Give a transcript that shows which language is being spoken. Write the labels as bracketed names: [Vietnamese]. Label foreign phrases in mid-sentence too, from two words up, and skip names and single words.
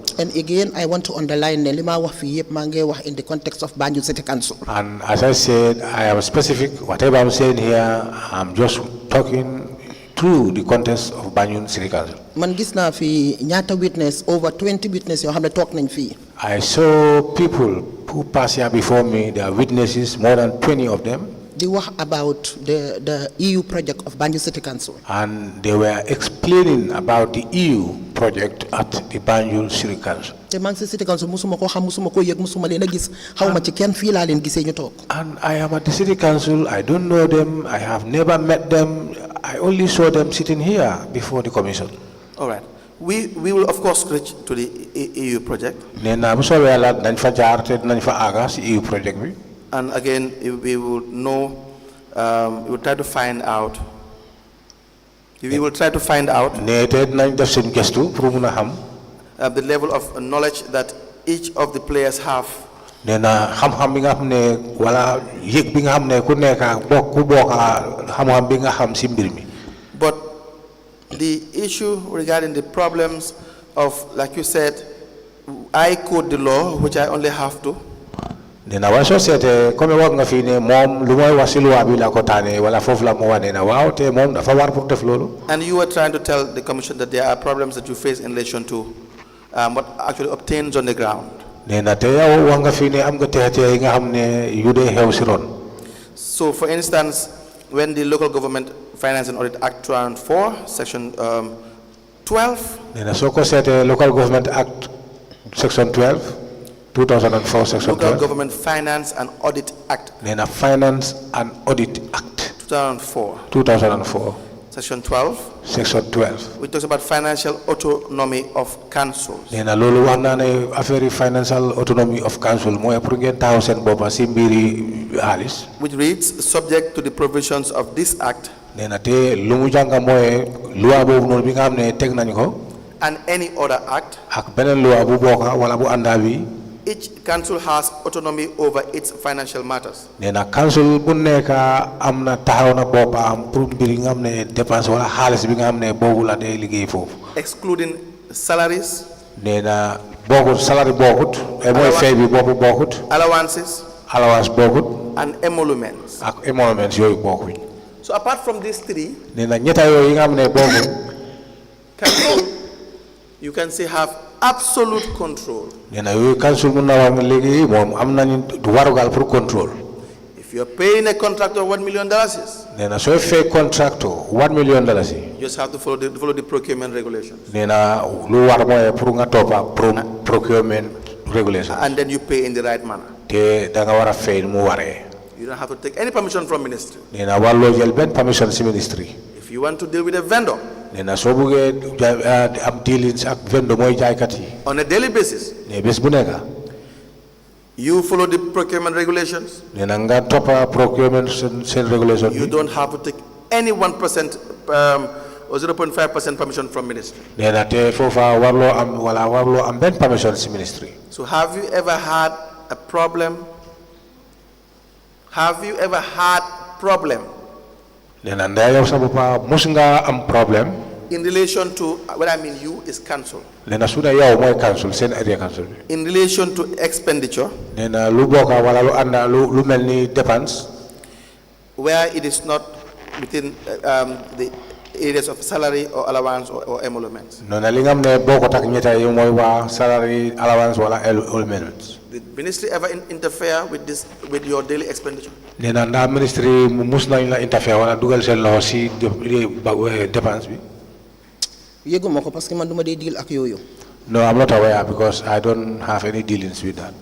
[English] And again, I want to underline [Wolof] ne li ma wax fii yëpp maa ngi wax [English] in the context of Banjul City Council. And as I said, I am specific. Whatever I'm saying here, I'm just talking through the context of Banjul City Council. [Wolof] Man gis naa fi ñaata witness, [English] over 20 witness [Wolof] yoo xam ne toog nañ fii. [English] I saw people who passed here before me. There are witnesses, more than 20 of them. [Wolof] Di wax [English] about the EU project of Banjul City Council. And they were explaining about the EU project at the Banjul City Council. [Wolof] te maa ngi si [English] City Council [Wolof] musuma koo xam musuma koo yëg musuma leen a gis xawma ci kenn fii laa leen gisee ñu toog. [English] And I am at the City Council. I don't know them. I have never met them. I only saw them sitting here before the commission. All right. We will of course reach to the EU project. [Wolof] Nena bu soobee Yàlla dañ fa jaar te dinañ fa àgga si [English] EU project [Wolof] bi. [English] And again, we will know, we will try to find out We will try to find out [Wolof] ne te nañ def seen gestu pour mun a xam [English] the level of knowledge that each of the players have. [Wolof] nee na xam-xam bi nga xam ne wala yëg bi nga xam ne ku nekk ku bokk xam-xam bi nga xam si mbir mi. [English] But the issue regarding the problems of, like you said, I quote the law, which I only have to. [Wolof] nee na waaye soo seetee comme wax nga fii ne moom lu mooy wax si loi bi la ko taane wala foofu la mu wane na waaw te moom dafa war pour def loolu. [English] And you were trying to tell the commission that there are problems that you face in relation to what actually obtains on the ground. [Wolof] nee na te yow wax nga fii ne am nga teexte yi nga xam ne yu dee xew si ron. [English] So, for instance, when the Local Government Finance and Audit Act 2004, Section 12. [Wolof] nee na soo ko seetee [English] Local Government Act Section 12. 2004 Section 12. Local Government Finance and Audit Act. [Wolof] nee na [English] Finance and Audit Act. 2004. Section 12. Section 12. Which talks about financial autonomy of councils. [Wolof] nee na loolu wax naa ne affaire [English] financial autonomy of council [Wolof] mooy pour ngeen taxaw seen boppa si mbiri xaalis. [English] Which reads, subject to the provisions of this act. [Wolof] nee na te lu mu jàng mooy loi boobu noonu bi nga xam ne teg nañ ko. [English] And any other act. [Wolof] ak beneen loi bu bokka wala bu àndaa bi. [English] Each council has autonomy over its financial matters. [Wolof] nee na council bu nekk am na taxaw na boppam pour mbir yi nga xam ne dépense wala xaalis bi nga xam ne boobu la day liggéey foofu. [English] Excluding salaries. [Wolof] nee na bokkut salary bokkut. mooy fay bi boobu bokkut. [English] Allowances. [Wolof] allowance bokkut. [English] And emoluments. [Wolof] ak emoluments yooyu bokkuñ. [English] So apart from these three. [Wolof] nee na ñetta yooyu yi nga xam ne bokkuñ. [English] Council, you can say, have absolute control. [Wolof] nee na yooyu council mun na wax léegi moom am nañu warugal pour contrôle. [English] If you're paying a contractor $1 million, [Wolof] nee na sooy fay contractor $1 million. [English] you just have to follow the procurement regulations. [Wolof] nee na lu war mooy pour nga toppa [English] procurement regulations. And then you pay in the right manner. [Wolof] te da nga war a fay mu waree. [English] You don't have to take any permission from ministry. [Wolof] nee na warloo jël benn permission si ministry. [English] If you want to deal with a vendor. [Wolof] nee na soo buggee am dealings ak vendor mooy jaaykat yi. [English] On a daily basis. [Wolof] nee bés bu nekk. [English] You follow the procurement regulations. [Wolof] nee na nga toppa procurement seen regulation. [English] You don't have to take any 1% or 0.5% permission from ministry. [Wolof] nee na te foofa warloo am wala warloo am benn permission si ministry. [English] So have you ever had a problem? Have you ever had problem? [Wolof] nee na ndaa yow sa boppa mus nga am problème. [English] In relation to, what I mean you is council. [Wolof] nee na su dee yow mooy council seen [English] area council [Wolof] bi. [English] In relation to expenditure. [Wolof] nee na lu bokka wala lu ànda lu mel ni dépense. [English] Where it is not within the areas of salary or allowance or emoluments. [Wolof] non na li nga xam ne bokkut ak ñetta yi mooy waa [English] salary allowance [Wolof] wala emoluments. [English] Did ministry ever interfere with this, with your daily expenditure? [Wolof] nee na ndax ministry mus nañ la interfere wala dugal seen loxo si dépense bi. yëguma ko parce que man duma dee deal ak yooyu. [English] No, I'm not aware because I don't have any dealings with that.